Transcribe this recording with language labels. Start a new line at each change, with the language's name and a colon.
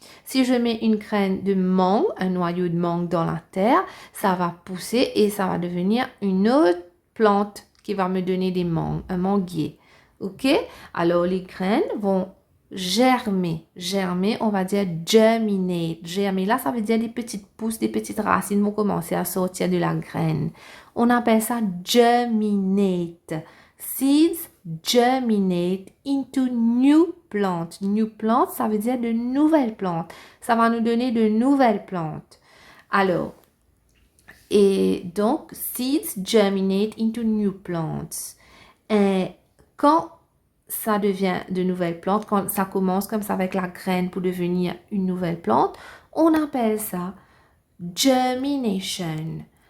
French: Si je mets une graine de mangue, un noyau de mangue dans la terre, ça va pousser et ça va devenir une autre plante qui va me donner des mangues, un manguier. Ok? Alors, les graines vont germer. Germer, on va dire germinate. Germer, là, ça veut dire des petites pousses, des petites racines vont commencer à sortir de la graine. On appelle ça germinate.
English: Seeds germinate into new plants. New plants,
French: ça veut dire de nouvelles plantes. Ça va nous donner de nouvelles plantes.
English: Alors, et donc, seeds germinate into new plants.
French: Et quand ça devient de nouvelles plantes, quand ça commence comme ça avec la graine pour devenir une nouvelle plante, on appelle ça germination.